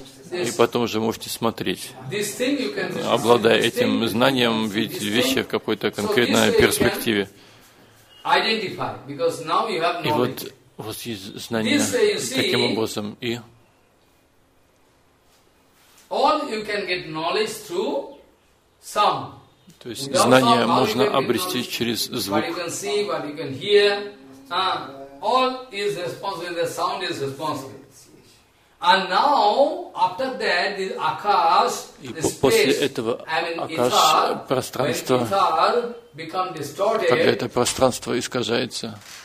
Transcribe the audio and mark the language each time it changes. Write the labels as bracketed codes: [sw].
[ru] И потом уже можете смотреть, обладая этим знанием, видеть вещи в какой-то конкретной перспективе. И вот у вас есть знание, таким образом, и... [en] All you can get knowledge through sound. [ru] То есть знание можно обрести через звук. [en] What you can see, what you can hear, all is responsible. The sound is responsible. And now, after that, the Akash, the space, [ru] Akash, пространство, когда это пространство искажается.